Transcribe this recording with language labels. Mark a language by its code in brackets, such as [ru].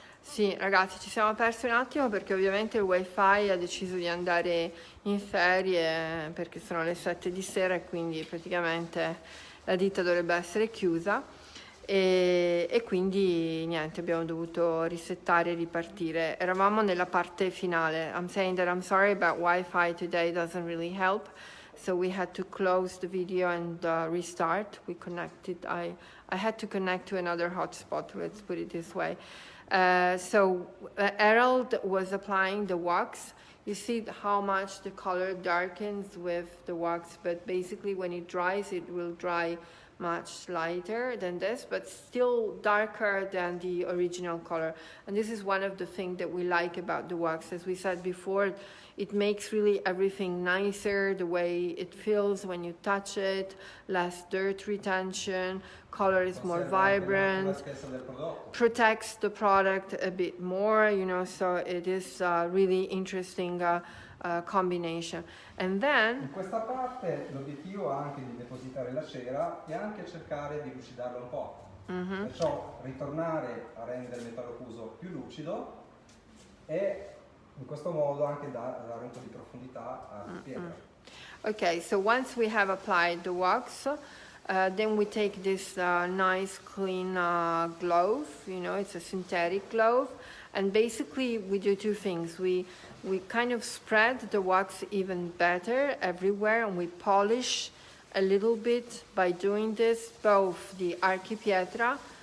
[it] Sì, ragazzi, ci siamo persi un attimo perché ovviamente il wifi ha deciso di andare in ferie perché sono le 7 di sera e quindi praticamente la ditta dovrebbe essere chiusa e quindi niente, abbiamo dovuto risettare e ripartire. Eravamo nella parte finale. [en] I'm saying that I'm sorry, but wifi today doesn't really help. So we had to close the video and restart. We connected. I had to connect to another hotspot. Let's put it this way. So Harold was applying the wax. You see how much the color darkens with the wax, but basically when it dries, it will dry much lighter than this, but still darker than the original color. And this is one of the things that we like about the wax. As we said before, it makes really everything nicer, the way it feels when you touch it, less dirt retention, color is more vibrant, protects the product a bit more, you know, so it is a really interesting combination. And then [it] in questa parte l'obiettivo è anche di depositare la cera e anche cercare di lucidarla un po'. Perciò ritornare a rendere il metallo fuso più lucido e in questo modo anche dare un po' di profondità alla pietra. [en] Okay, so once we have applied the wax, then we take this nice clean glove, you know, it's a synthetic glove, and basically we do two things. We kind of spread the wax even better everywhere, and we polish a little bit by doing this, both the Archi Pietra,